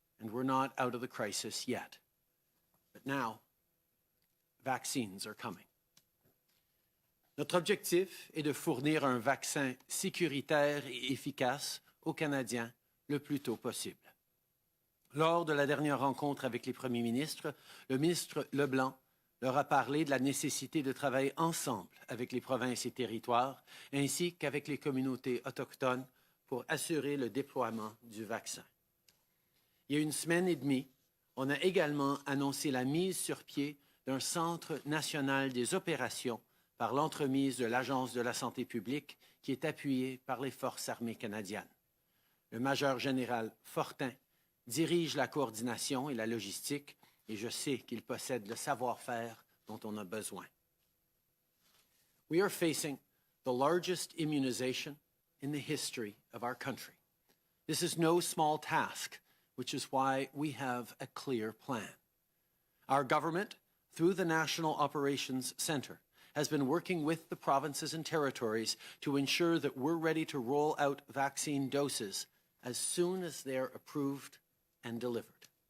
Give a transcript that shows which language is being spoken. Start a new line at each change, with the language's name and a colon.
English: and we're not out of the crisis yet. But now, vaccines are coming.
French: Notre objectif est de fournir un vaccin sécuritaire et efficace aux Canadiens le plus tôt possible. Lors de la dernière rencontre avec les premiers ministres, le ministre Leblanc leur a parlé de la nécessité de travailler ensemble avec les provinces et territoires, ainsi qu'avec les communautés autochtones pour assurer le déploiement du vaccin. Il y a une semaine et demie, on a également annoncé la mise sur pied d'un Centre national des opérations par l'entremise de l'Agence de la santé publique qui est appuyé par les Forces armées canadiennes. Le major général Fortin dirige la coordination et la logistique et je sais qu'il possède le savoir-faire dont on a besoin.
English: We are facing the largest immunization in the history of our country. This is no small task, which is why we have a clear plan. Our government, through the National Operations Centre, has been working with the provinces and territories to ensure that we're ready to roll out vaccine doses as soon as they're approved and delivered.